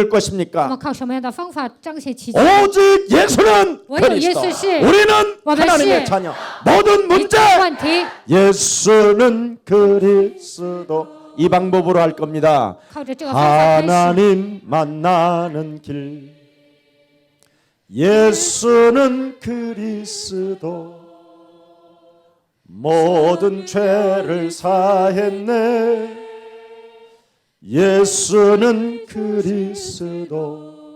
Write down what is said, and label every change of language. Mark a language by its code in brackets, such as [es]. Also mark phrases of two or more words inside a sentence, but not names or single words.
[zh] 我 [ko] 것입니까? [zh] 们靠什么样的方法彰显奇迹？ [ko] 오직 예수는 [zh] 唯有 [ko] 그리스도. 예수 씨. 우리는 [zh] 我们是 [ko] 하나님의 자녀. 모든 [zh] 一 [ko] 문제 [zh] 切问题 [ko] 예수는 그리스도. 이 방법으로 할 겁니다. [zh] 靠着这个方法开始。 [ko] 하나님 만나는 길. 예수는 그리스도. 모든 죄를 사했네. 예수는 그리스도.